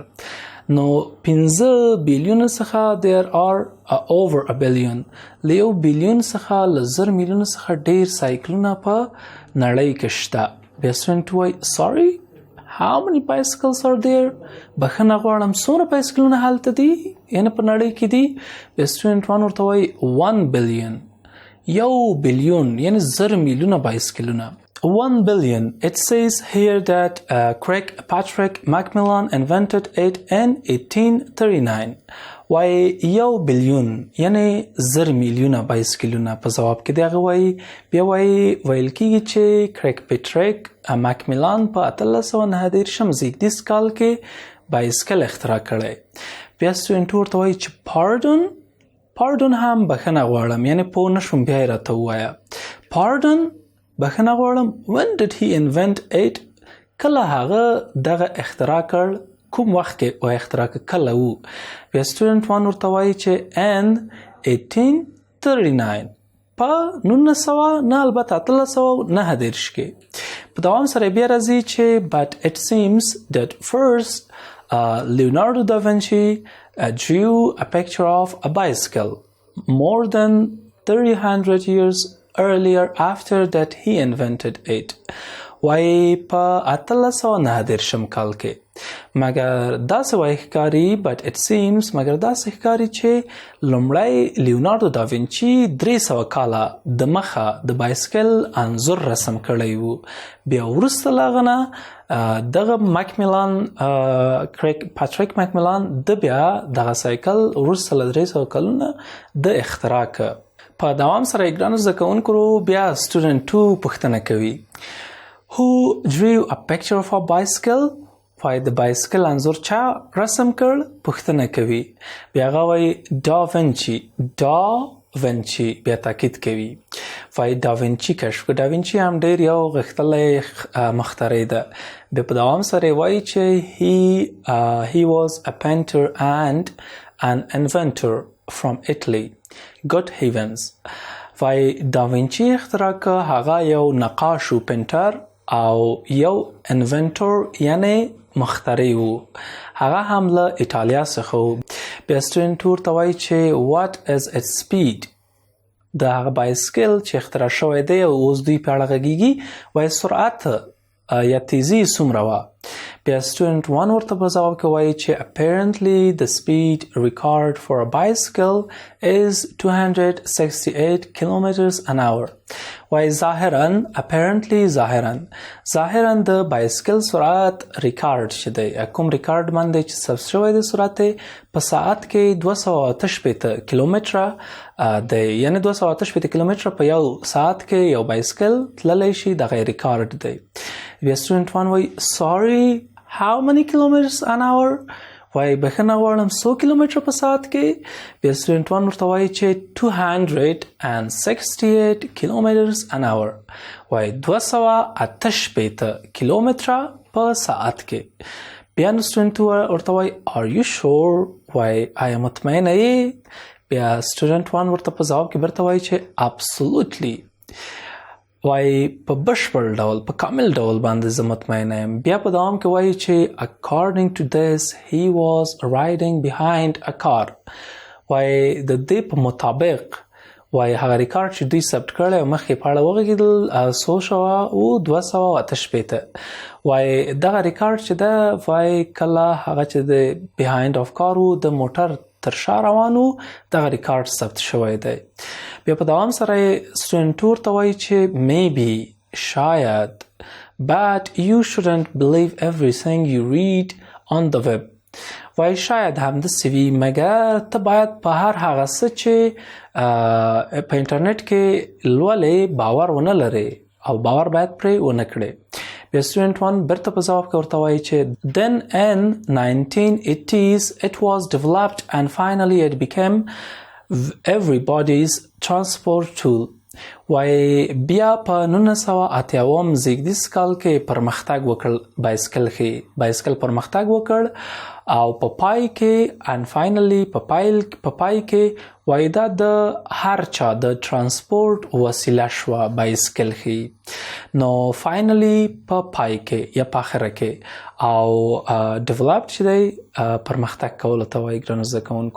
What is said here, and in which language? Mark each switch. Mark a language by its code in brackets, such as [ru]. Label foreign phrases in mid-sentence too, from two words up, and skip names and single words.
[ps] نو 15 بلیون څخه [en] there are over a billion. [ps] له 1 بلیون څخه له 1000 میلیون څخه ډېر سایکلونه په نړۍ کې شته. بیا student وایي [en] sorry, how many bicycles are there? [ps] بخښنه غواړم، څومره بایسکلونه هلته دي یعنې په نړۍ کې دي؟ بیا student 1 ورته وایي 1 billion. 1 بلیون یعنې 1000 میلیونه بایسکلونه. [en] 1 billion. It says here that Patrick Macmillan invented it in 1839. [ps] وای 1 بلیون یعنی 1000 میلیونه بایسکلونه په جواب کې دغه وای. بیا ویل کېږي چې پټریک ماکمیلان په 1899 زیږدیز کال کې بایسکل اختراع کړی. بیا student ورته وایي چې pardon هم بخښنه غواړم، یعنی پوه نشوم، بیا یې راته ووایه. pardon بخښنه غواړم. [en] when did he invent it? [ps] کله هغه دغه اختراع کړ، کوم وخت کې او اختراع کله وو؟ بیا student 1 ورته وایي چې in 1839 په 1939 کې. په دوام سره بیا راځي چې [en] but it seems that first Leonardo da Vinci drew a picture of a bicycle. more than 300 years earlier after that he invented it. [ps] وای په 1809 کال کې مګر داسې وای ښکاري [en] but it seems [ps] مګر داسې ښکاري چې لومړی لیوناردو دا وینچي 300 کاله د مخه د بایسکل انځور رسم کړی وو. بیا وروسته له هغه نه دغه پاتریک مکمیلان د بیا دغه سایکل وروسته له 300 کلونه د اختراع کړ. په دوام سره یې ګرانو زده کوونکو بیا سټوډنټ 2 پوښتنه کوي [en] Who drew a picture of a bicycle? [ps] وای د بایسکل انځور چا رسم کړ؟ پوښتنه کوي. بیا هغه وایي دا وینچي بیا تاکید کوي. وای دا وینچي کشف کړ. دا وینچي هم ډېر یو غښتلی مخترع ده. بیا په دوام سره وایي چې [en] he was a painter and an inventor from Italy. Good heavens. [ps] وای دا وینچي اختراع کړ. هغه یو نقاش و پینټر او یو انوینټور یعنی مخترع و. هغه هم له ایټالیا څخه و. بیا سټوډنټ ورته وایي چې [en] what is its speed؟ [ps] د هغه بایسکل چې اختراع شوی دی او اوس دوی په اړه غږیږي وایي سرعت یا تیزی څومره وه؟ بیا سټوډنټ 1 ورته په ځواب کې وایي چې [en] apparently the speed required for a bicycle is 268 kilometers an hour. [ps] وایي ظاهراً د بایسکل سرعت ریکارډ چې دی کوم ریکارډ باندې چې ثبت شوی دی سرعت په ساعت کې 268 کیلومتره دی یعنی 268 کیلومتره په یو ساعت کې یو بایسکل تللی شي دغه ریکارډ دی. بیا سټوډنټ 1 وایي [en] sorry how many kilometers an hour؟ [ps] وایي بخښنه غواړم 100 کیلومتره په ساعت کې؟ بیا سټوډنټ 1 ورته وایي چې [en] 268 kilometers an hour. [ps] وایي 268 کیلومتره په ساعت کې. بیا نو سټوډنټ 2 ورته وایي [en] are you sure؟ [ps] وایي آیا مطمئنه یې؟ بیا سټوډنټ 1 ورته په ځواب کې برته وایي چې absolutely. وایي په بشپړ ډول په کامل ډول باندې زه مطمئنه یم. بیا په دوام کې وایي چې [en] according to this he was riding behind a car. [ps] وایي د دې په مطابق وایي هغه ریکارډ چې دوی ثبت کړی مخکې په اړه وغږېدل 268. وایي دغه ریکارډ چې ده وایي کله هغه چې د [en] behind of car [ps] و د موټر تر شا روانو دغه ریکارډ ثبت شوی دی. بیا په دوام سره سټوډنټ ورته وایي چې [en] maybe شاید but you shouldn't believe everything you read on the web. [ps] وایي شاید هم داسې وي مګر ته باید په هر هغه څه چې په انټرنیټ کې لولې باور ونه لرې او باور باید پرې ونه کړې. بیا سټوډنټ 1 برته په ځواب کې ورته وایي چې [en] then in 1980s it was developed and finally it became everybody's transport tool. [ps] وایي بیا په 1980 زیږدیز کال کې پرمختګ وکړ بایسکل پرمختګ وکړ او په پای کې [en] and finally [ps] په پای کې وایي دا د هر چا د ترانسپورت وسیله شوه بایسکل ښي. نو فاینلی په پای کې یا په آخره کې او ډیولپ چې دی پرمختګ کولو ته وایي ګرانو زده کوونکو.